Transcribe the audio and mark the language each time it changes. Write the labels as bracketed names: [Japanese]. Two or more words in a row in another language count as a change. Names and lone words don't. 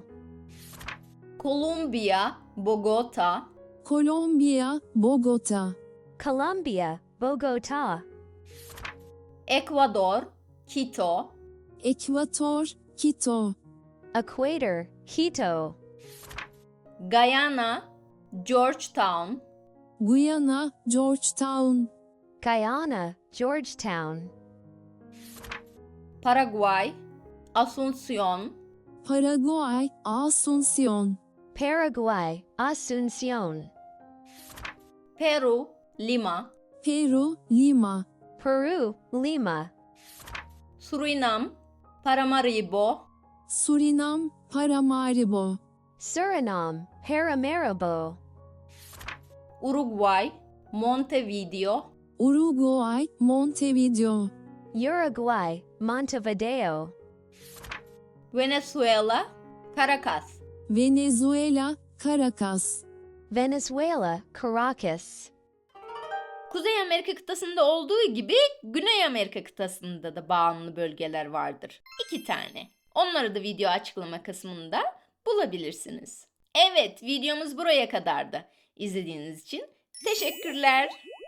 [Turkish] Kolombiya, Bogota. Kolombiya, Bogota. Colombia, Bogota. Ekvador, Quito. Ekvator, Quito. Equator, Quito. Guyana, Georgetown. Guyana, Georgetown. Guyana, Georgetown. Paraguay, Asunción. Paraguay, Asunción. Paraguay, Asunción. Peru, Lima. Peru, Lima. Peru, Lima. Surinam, Paramaribo. Surinam, Paramaribo. Suriname, Paramaribo. Uruguay, Montevideo. Uruguay, Montevideo. Uruguay, Montevideo. Venezuela, Caracas. Venezuela, Caracas. Venezuela, Caracas. Kuzey Amerika kıtasında olduğu gibi Güney Amerika kıtasında da bağımlı bölgeler vardır. 2 tane. Onları da video açıklama kısmında bulabilirsiniz. Evet, videomuz buraya kadardı. İzlediğiniz için teşekkürler.